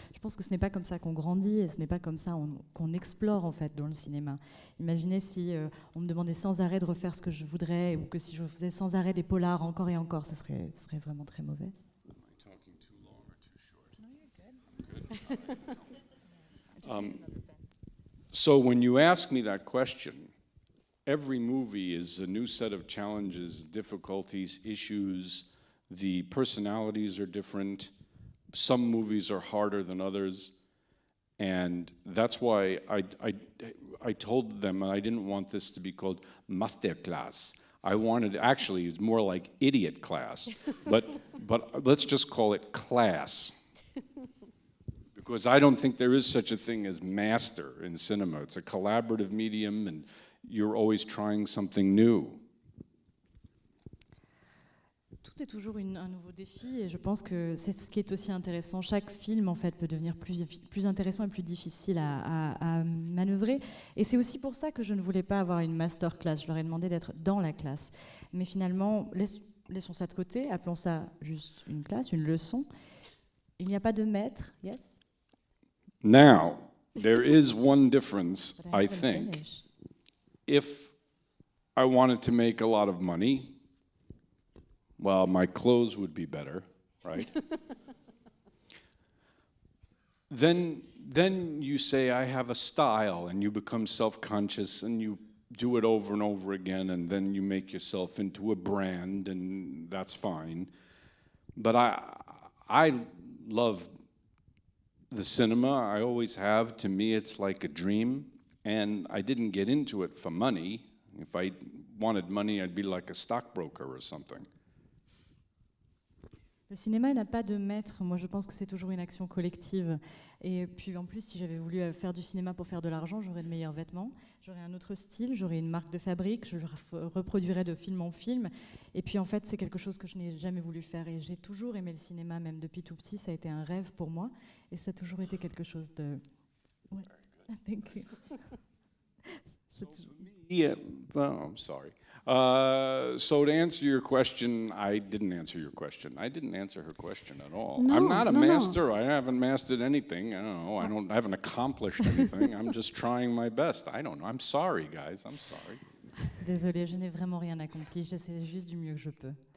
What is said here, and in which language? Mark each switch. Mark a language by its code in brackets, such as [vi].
[fr] Je pense que ce n'est pas comme ça qu'on grandit et ce n'est pas comme ça qu'on explore en fait dans le cinéma. Imaginez si on me demandait sans arrêt de refaire ce que je voudrais ou que si je faisais sans arrêt des polars encore et encore, ce serait vraiment très mauvais. [en] Am I talking too long or too short? No, you're good. So when you ask me that question, every movie is a new set of challenges, difficulties, issues. The personalities are different. Some movies are harder than others. And that's why I told them I didn't want this to be called masterclass. I wanted, actually, it's more like idiot class, but let's just call it class. Because I don't think there is such a thing as master in cinema. It's a collaborative medium, and you're always trying something new. [fr] Tout est toujours un nouveau défi et je pense que c'est ce qui est aussi intéressant. Chaque film en fait peut devenir plus intéressant et plus difficile à manœuvrer. Et c'est aussi pour ça que je ne voulais pas avoir une masterclass. Je leur ai demandé d'être dans la classe. Mais finalement, laissons ça de côté, appelons ça juste une classe, une leçon. Il n'y a pas de maître, [en] yes? Now, there is one difference, I think. Finished. If I wanted to make a lot of money, well, my clothes would be better, right? Then you say, I have a style, and you become self-conscious, and you do it over and over again, and then you make yourself into a brand, and that's fine. But I love the cinema. I always have. To me, it's like a dream, and I didn't get into it for money. If I wanted money, I'd be like a stockbroker or something. [fr] Le cinéma n'a pas de maître. Moi, je pense que c'est toujours une action collective. Et puis, en plus, si j'avais voulu faire du cinéma pour faire de l'argent, j'aurais de meilleurs vêtements, j'aurais un autre style, j'aurais une marque de fabrique, je reproduirais de film en film. Et puis, en fait, c'est quelque chose que je n'ai jamais voulu faire. Et j'ai toujours aimé le cinéma, même depuis tout petit. Ça a été un rêve pour moi. Et ça a toujours été quelque chose de... Ouais. [en] Thank you. Yeah, well, I'm sorry. So to answer your question, I didn't answer your question. I didn't answer her question at all. No, I'm not a no. master. I haven't mastered anything. I don't know. I haven't accomplished anything. I'm just trying my best. I don't know. I'm sorry, guys. I'm sorry. [fr] Désolée, je n'ai vraiment rien accompli. J'essaie juste du mieux que je peux.